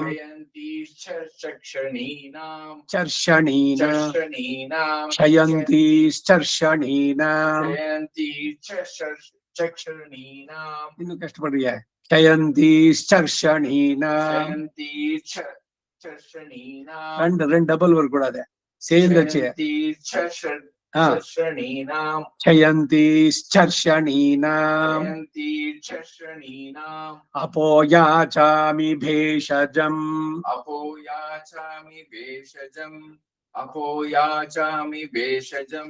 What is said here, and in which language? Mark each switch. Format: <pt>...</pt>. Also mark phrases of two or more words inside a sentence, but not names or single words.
<sa>ಕ್ಷಯಂತಿಶ್ಚರ್ಷಣೀನಾಂ. ಚರ್ಷಣೀನಾಂ. ಚರ್ಷಣೀನಾಂ. ಕ್ಷಯಂತೀಶ್ಚರ್ಷಣೀನಾಂ. ಕ್ಷಯಂತಿಶ್ಚರ್ಷಣೀನಾಂ.</sa> <kn>ಇನ್ನು ಕಷ್ಟಪಡ್ರಿಯ. ಕ್ಷಯಂತೀಶ್ಚರ್ಷಣೀನಾಂ.</kn> <sa>ಕ್ಷಯಂತಿಶ್ಚರ್ಷಣೀನಾಂ.</sa> <ta>ரெண்டு டபுள் வரும் கூடாது, சேர்ந்துச்சு.</ta> <sa>ಕ್ಷಯಂತಿಶ್ಚರ್ಷಣೀನಾಂ. ಕ್ಷಯಂತೀಶ್ಚರ್ಷಣೀನಾಂ. ಕ್ಷಯಂತಿಶ್ಚರ್ಷಣೀನಾಂ. ಅಪೋಯಾಚಾಮಿ ಭೇಷಜಂ. ಅಪೋಯಾಚಾಮಿ ಭೇಷಜಂ. ಅಪೋಯಾಚಾಮಿ ಭೇಷಜಂ.</sa>